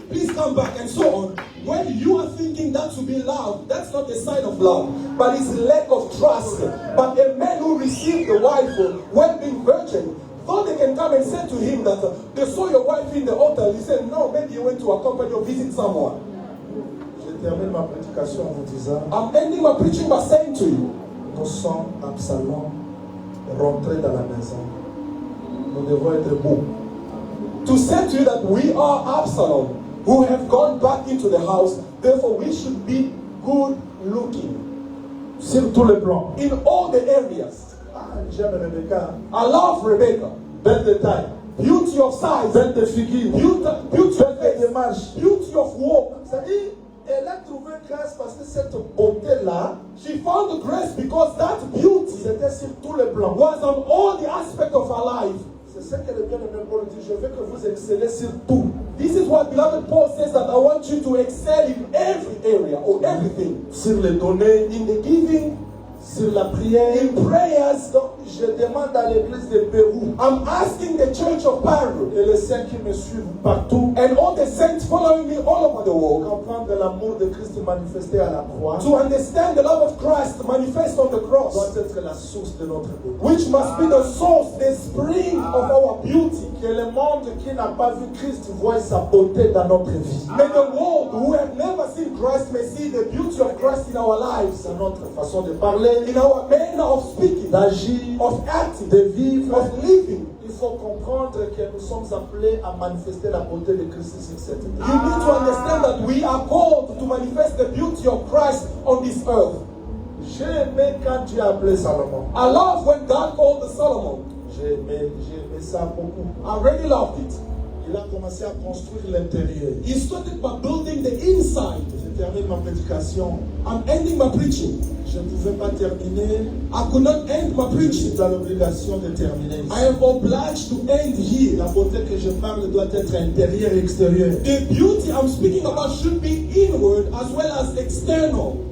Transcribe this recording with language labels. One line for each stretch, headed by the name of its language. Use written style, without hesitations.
English: Please come back, and so on. When you are thinking that to be love, that's not a sign of love, but it's lack of trust. But a man who received the wife when being virgin, though they can come and say to him that they saw your wife in the altar, he said, no, maybe you went to accompany or visit someone.
French: Je termine ma prédication en vous disant,
English: I'm ending my preaching by saying to you,
French: nous sommes Absalom rentrés dans la maison. Nous devons être beaux.
English: to say to you that we are Absalom, who have gone back into the house, therefore we should be good looking.
French: Sur tous les plans.
English: In all the areas.
French: Ah, j'aime Rebecca.
English: I love Rebecca.
French: Belle de taille.
English: Beauty of size.
French: Belle de figure.
English: Beauty of
French: Belle de
English: face.
French: marche.
English: Beauty of walk.
French: C'est-à-dire, elle a trouvé grâce parce que cette beauté-là,
English: She found the grace because that beauty
French: c'était sur tous les plans.
English: was on all the aspects of her life.
French: C'est ce que le bien-aimé Paul dit. Je veux que vous excellez sur tout.
English: This is what beloved Paul says, that I want you to excel in every area or everything.
French: Sur les données,
English: In the giving,
French: sur la prière.
English: in prayers.
French: Donc, je demande à l'église de Pérou
English: I'm asking the church of Paru
French: et les saints qui me suivent partout
English: and all the saints following me all over the world
French: comprendre l'amour de Christ manifesté à la croix
English: to understand the love of Christ manifest on the cross,
French: doit être la source de notre beauté.
English: which must be the source, the spring of our beauty.
French: Que le monde qui n'a pas vu Christ voie sa beauté dans notre vie.
English: May the world who have never seen Christ may see the beauty of Christ in our lives,
French: Dans notre façon de parler,
English: in our manner of speaking,
French: d'agir,
English: of acting,
French: de vivre.
English: of living.
French: Il faut comprendre que nous sommes appelés à manifester la beauté de Christ sur cette
English: You
French: terre.
English: need to understand that we are called to manifest the beauty of Christ on this earth.
French: J'ai aimé quand Dieu a appelé Salomon.
English: I love when God called the Solomon.
French: J'ai aimé ça beaucoup.
English: I really loved it.
French: Il a commencé à construire l'intérieur.
English: He started by building the inside.
French: Je termine ma prédication.
English: I'm ending my preaching.
French: Je ne pouvais pas terminer.
English: I could not end my
French: Je
English: preaching.
French: suis dans l'obligation de terminer ici.
English: I am obliged to end here.
French: La beauté que je parle doit être intérieure et extérieure.
English: The beauty I'm speaking about should be inward as well as external.